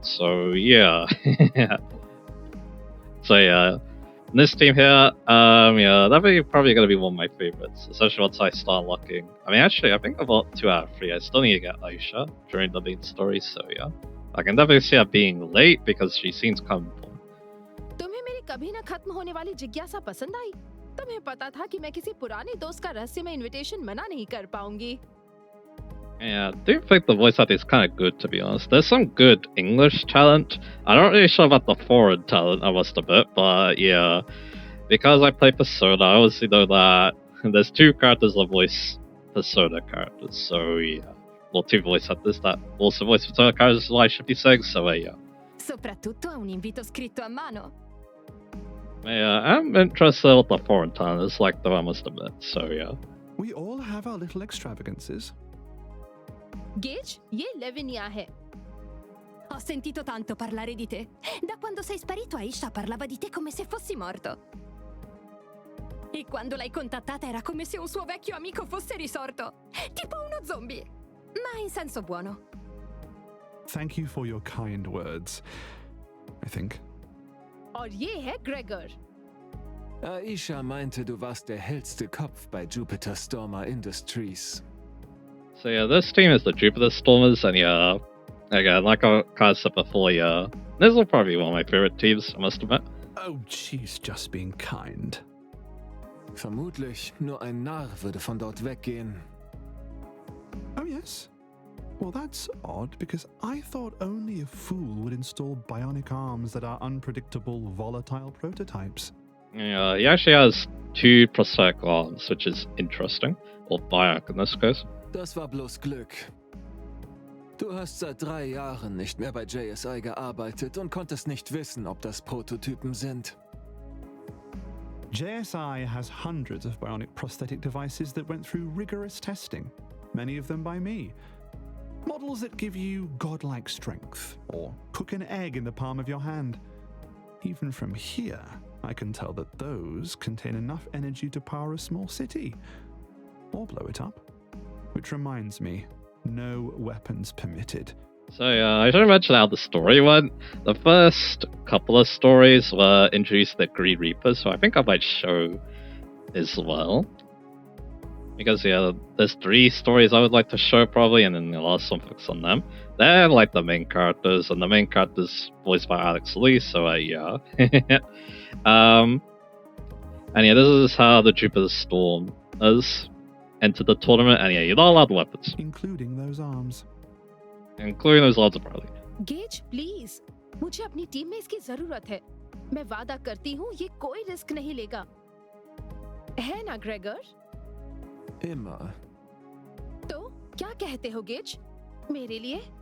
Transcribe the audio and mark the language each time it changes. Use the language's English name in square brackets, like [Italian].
[English] So yeah, so yeah, this team here, yeah, that's probably gonna be one of my favorites, especially once I start unlocking. I mean, actually, I think about 2 out of 3. I still need to get Aisha during the main story. So yeah. I can definitely see her being late because she seems comfortable. [Hindi] तुम्हें मेरी कभी न खत्म होने वाली जिज्ञासा पसंद आई? तुम्हें पता था कि मैं किसी पुराने दोस्त का रहस्यमय इनविटेशन मना नहीं कर पाऊंगी. [English] Yeah, I do think the voice acting is kind of good, to be honest. There's some good English talent. I'm not really sure about the foreign talent, I must admit, but yeah, because I play Persona, I obviously know that there's 2 characters that voice Persona characters, so yeah. Well, 2 voice actors that also voice Persona characters, I should be saying, so yeah. [Italian] Soprattutto a un invito scritto a mano. [English] Yeah, I'm interested in what the foreign talent is like, though, I must admit, so yeah. We all have our little extravagances. [Hindi] Gage, ये Lavinia है. [Italian] Ho sentito tanto parlare di te. Da quando sei sparito, Aisha parlava di te come se fossi morto. E quando l'hai contattata era come se un suo vecchio amico fosse risorto. Tipo uno zombie. Ma in senso buono. [English] Thank you for your kind words, I think. [Hindi] और ये है Gregor. [German] Aisha meinte, du warst der hellste Kopf bei Jupiter Stormer Industries. [English] So yeah, this team is the Jupiter Stormers, and yeah, again, like I kind of said before, yeah, this will probably be one of my favorite teams, I must admit. Oh, she's just being kind. [German] Vermutlich nur ein Narr würde von dort weggehen. [English] Oh, yes? Well, that's odd, because I thought only a fool would install bionic arms that are unpredictable, volatile prototypes. Yeah, he actually has 2 prosthetic arms, which is interesting, or bionic in this case. [German] Das war bloß Glück. Du hast seit 3 Jahren nicht mehr bei JSI gearbeitet und konntest nicht wissen, ob das Prototypen sind. [English] JSI has hundreds of bionic prosthetic devices that went through rigorous testing, many of them by me. Models that give you godlike strength, or cook an egg in the palm of your hand. Even from here, I can tell that those contain enough energy to power a small city, or blow it up. Which reminds me, no weapons permitted. So yeah, I should mention how the story went. The first couple of stories were introduced the Green Reapers, so I think I might show as well. Because yeah, there's 3 stories I would like to show probably, and then the last one focus on them. They're like the main characters, and the main character's voiced by Alex Lee, so yeah. And yeah, this is how the Jupiter Storm has entered the tournament, and yeah, you're not allowed weapons. Including those arms. Including those arms apparently. [Hindi] Gauge please, मुझे अपनी team में इसकी जरूरत है। मैं वादा करती हूँ ये कोई रिस्क नहीं लेगा, है ना ग्रेगर? [German] Immer. [Hindi] तो क्या कहते हो गेज, मेरे लिए?